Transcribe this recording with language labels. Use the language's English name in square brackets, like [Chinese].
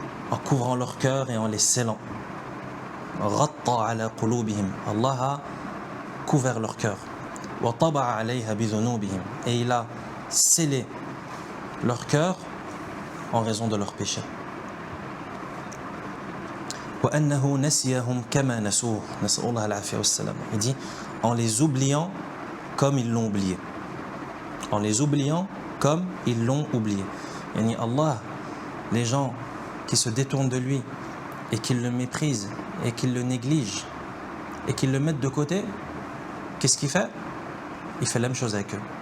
[French] En couvrant leur cœur et en les scellant. [Arabic] Ghatta ala qulubihim. [French] Allah a couvert leur cœur. [Arabic] Wa taba'a alayha bi dhunubihim. [French] Et il a scellé leur cœur en raison de leurs péchés. [Arabic] وأنه نسيهم كما نسوه نسأل الله العافية والسلام. [French] Il dit en les oubliant comme ils l'ont oublié. En les oubliant comme ils l'ont oublié. Yani Allah, les gens qui se détournent de lui et qui le méprisent et qui le négligent et qui le mettent de côté, qu'est-ce qu'il fait? Il fait la même chose avec eux.